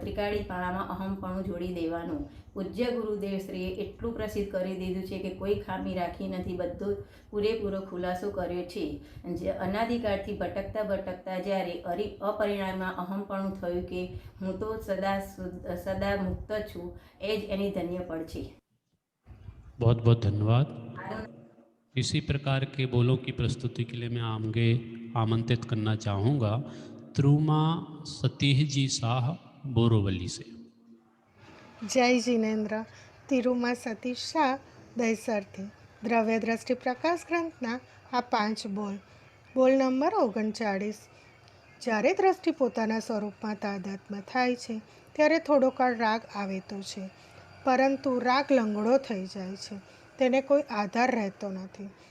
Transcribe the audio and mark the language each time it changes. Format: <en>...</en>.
<gu>ત્રિકાળીપણામાં અહમપણું જોડી દેવાનું। પૂજ્ય ગુરુદેવ શ્રીએ એટલું પ્રસિદ્ધ કરી દીધું છે કે કોઈ ખામી રાખી નથી, બધો પૂરેપૂરો ખુલાસો કર્યો છે। અનાદિકાળથી ભટકતા ભટકતા જ્યારે અપરિણામમાં અહમપણું થયું કે હું તો સદા મુક્ત છું, એ જ એની ધન્ય પળ છે.</gu> <hi>बहुत बहुत धन्यवाद.</hi> <gu>મારું</gu> <hi>इसी प्रकार के बोलों की प्रस्तुति के लिए मैं आगे आमंत्रित करना चाहूँगा त्रुमा सतीह जी शाह बोरोवली से. जय जिनेन्द्र.</hi> <gu>तिरुमा सतीश शाह दहीसरથી દ્રવ્ય દ્રષ્ટિ પ્રકાશ ગ્રંથના આ 5 બોલ. બોલ નંબર 39. જ્યારે દ્રષ્ટિ પોતાના સ્વરૂપમાં તાદાત્મ્ય થાય છે ત્યારે થોડો કાળ રાગ આવે તો છે, પરંતુ રાગ લંગડો થઈ જાય છે, તેને કોઈ આધાર રહેતો નથી.</gu>